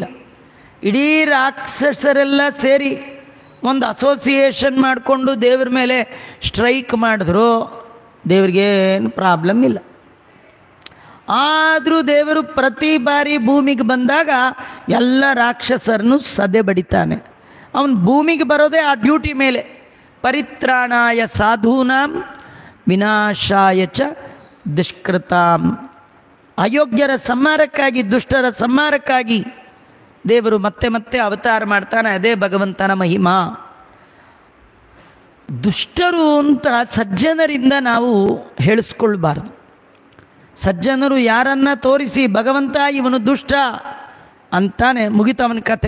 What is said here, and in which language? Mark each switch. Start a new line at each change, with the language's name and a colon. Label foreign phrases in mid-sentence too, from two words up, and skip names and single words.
Kannada: ಇಡೀ ರಾಕ್ಷಸರೆಲ್ಲ ಸೇರಿ ಒಂದು ಅಸೋಸಿಯೇಷನ್ ಮಾಡಿಕೊಂಡು ದೇವ್ರ ಮೇಲೆ ಸ್ಟ್ರೈಕ್ ಮಾಡಿದ್ರು ದೇವ್ರಿಗೇನು ಪ್ರಾಬ್ಲಮ್ ಇಲ್ಲ. ಆದರೂ ದೇವರು ಪ್ರತಿ ಬಾರಿ ಭೂಮಿಗೆ ಬಂದಾಗ ಎಲ್ಲ ರಾಕ್ಷಸರನ್ನು ಸದೆ ಬಡಿತಾನೆ. ಅವನು ಭೂಮಿಗೆ ಬರೋದೇ ಆ ಡ್ಯೂಟಿ ಮೇಲೆ.
Sanskrit: ಪರಿತ್ರಾಣಾಯ ಸಾಧೂನಾಂ ವಿನಾಶಾಯ ಚ ದುಷ್ಕೃತಾಂ.
Kannada: ಅಯೋಗ್ಯರ ಸಂಹಾರಕ್ಕಾಗಿ, ದುಷ್ಟರ ಸಂಹಾರಕ್ಕಾಗಿ ದೇವರು ಮತ್ತೆ ಮತ್ತೆ ಅವತಾರ ಮಾಡ್ತಾನೆ. ಅದೇ ಭಗವಂತನ ಮಹಿಮಾ. ದುಷ್ಟರು ಅಂತ ಸಜ್ಜನರಿಂದ ನಾವು ಹೇಳಿಸ್ಕೊಳ್ಬಾರ್ದು. ಸಜ್ಜನರು ಯಾರನ್ನ ತೋರಿಸಿ ಭಗವಂತ ಇವನು ದುಷ್ಟ ಅಂತಾನೆ ಮುಗಿತವನ ಕತೆ.